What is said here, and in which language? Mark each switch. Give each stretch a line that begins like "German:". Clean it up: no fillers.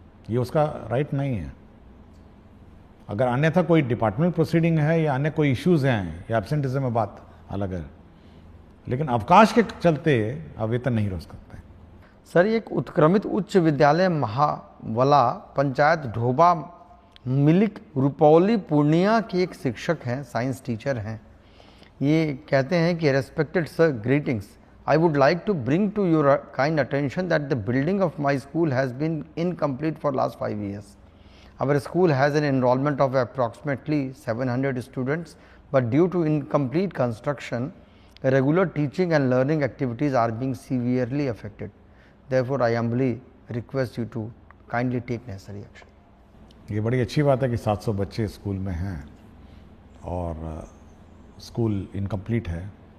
Hindi: ये उसका राइट नहीं है। अगर अन्यथा कोई डिपार्टमेंट प्रोसीडिंग है या अन्य कोई इश्यूज हैं या एब्सेंटिज्म में, बात अलग है, लेकिन अवकाश के चलते आप वेतन नहीं रोक सकते। सर, एक उत्क्रमित उच्च विद्यालय महावला पंचायत ढोबा मिलिक रुपौली पूर्णिया के एक शिक्षक हैं, साइंस टीचर हैं। ये कहते हैं कि
English: Respected sir, greetings, I would like to bring to your kind attention that the building of my school has been incomplete for last 5 years. Our school has an enrollment of approximately 700 students, but due to incomplete construction, regular teaching and learning activities are being severely affected. Therefore, I humbly request you to kindly take necessary action.
Hindi: ये बड़ी अच्छी बात है कि 700 बच्चे school में हैं और स्कूल इनकम्प्लीट है,